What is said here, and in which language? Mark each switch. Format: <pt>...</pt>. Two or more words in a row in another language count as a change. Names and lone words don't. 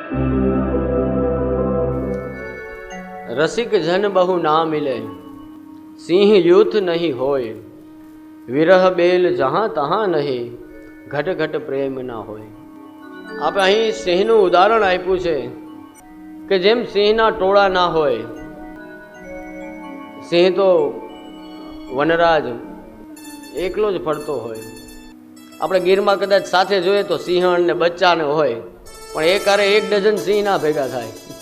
<hi>रसिक जन बहु ना मिले, सिंह यूथ नहीं होय, विरह बेल जहाँ तहाँ नहीं, घट घट प्रेम ना होय।</hi> <gu>आप અહીં સિંહનું ઉદાહરણ આપ્યું છે કે જેમ સિંહના ટોળા ના હોય, સિંહ તો વનરાજ એકલો જ ફરતો હોય. આપણે ગીરમાં કદાચ સાથે જોઈએ તો સિંહણ ને બચ્ચાને હોય, પણ એક આરે 1 ડઝન સિંહ ના ભેગા થાય.</gu>